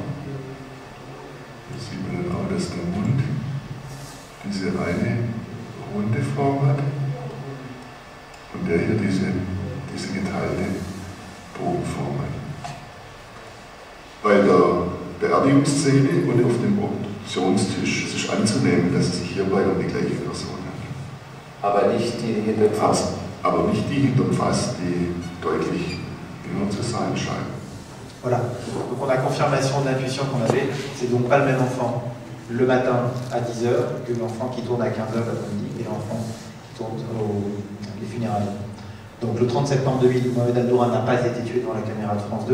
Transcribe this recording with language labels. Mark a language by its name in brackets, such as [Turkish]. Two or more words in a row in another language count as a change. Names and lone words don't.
[German] Hier sieht man dann auch, dass der Mund diese reine runde Form hat und der hier diese geteilte Bogenform hat. Bei der Beerdigungsszene und auf dem Obduktionstisch ist es anzunehmen, dass es sich hierbei um die gleiche Person handelt. Aber nicht die hinterm Fass. Aber nicht die hinterm Fass, die deutlich jünger zu sein scheint. [French] Voilà, donc on a confirmation de l'intuition qu'on avait, c'est donc pas le même enfant le matin à 10h que l'enfant qui tourne à 15h l'après-midi et l'enfant qui tourne les funérailles. Donc le 30 septembre 2000, Mohamed al-Dura n'a pas été tué devant la caméra de France 2.